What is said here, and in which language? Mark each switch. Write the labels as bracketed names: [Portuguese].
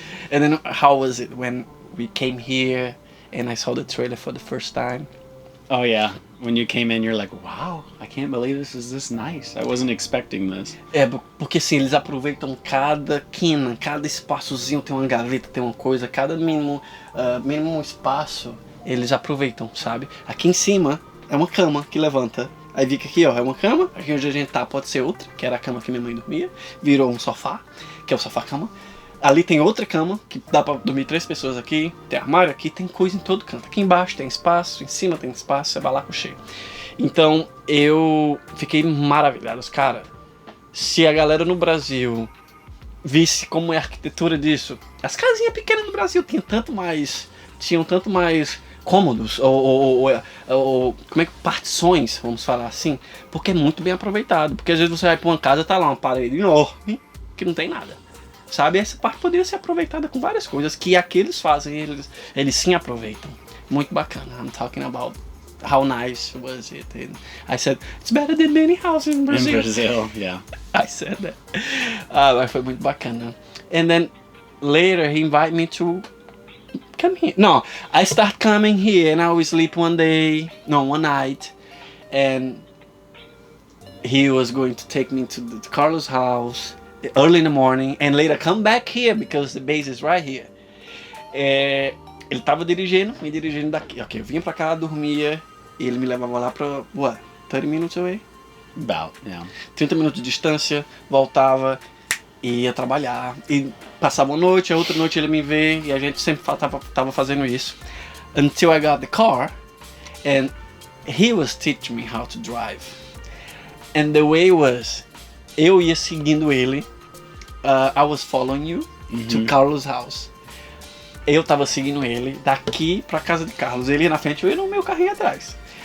[English] And then how was it when we came here and I saw the trailer for the first time? Oh yeah, when you came in, you're like, wow, I can't believe this is this nice. I wasn't expecting this. [Portuguese] É, porque assim, eles aproveitam cada quina, cada espaçozinho, tem uma gaveta, tem uma coisa, cada mínimo espaço, eles aproveitam, sabe? Aqui em cima é uma cama que levanta. Aí fica aqui, ó, é uma cama, aqui onde a gente tá pode ser outra, que era a cama que minha mãe dormia, virou um sofá, que é o sofá-cama. Ali tem outra cama, que dá pra dormir 3 pessoas aqui, tem armário aqui, tem coisa em todo canto. Aqui embaixo tem espaço, em cima tem espaço, você vai lá com cheio. Então, eu fiquei maravilhado. Cara, se a galera no Brasil visse como é a arquitetura disso, as casinhas pequenas no Brasil tinham tanto mais cômodos, ou como é que, partições, vamos falar assim, porque é muito bem aproveitado. Porque às vezes você vai pra uma casa, tá lá uma parede enorme, que não tem nada. Sabe, essa parte poderia ser aproveitada com várias coisas que aqueles fazem, eles sim aproveitam. Muito bacana. [English] I'm talking about how nice was it. And I said, it's better than many houses in Brazil. In Brazil, yeah. I said that. [Portuguese] Mas foi muito bacana. [English] And then later he invited me to come here. No, I start coming here and I will sleep one night. And he was going to take me to the Carlos' house early in the morning and later come back here because the base is right here. [Portuguese] Ele tava me dirigindo daqui. Ok, eu vinha pra cá, dormia e ele me levava lá pra, [English] 30 minutes away? About, yeah. [Portuguese] 30 minutos de distância, voltava e ia trabalhar. E passava uma noite, a outra noite ele me vê e a gente sempre tava fazendo isso. [English] Until I got the car and he was teaching me how to drive. And the way was, [Portuguese] eu ia seguindo ele. [English] I was following you to Carlos' house. [Portuguese] Eu tava seguindo ele daqui pra casa de Carlos. Ele ia na frente, eu ia no meu carrinho atrás.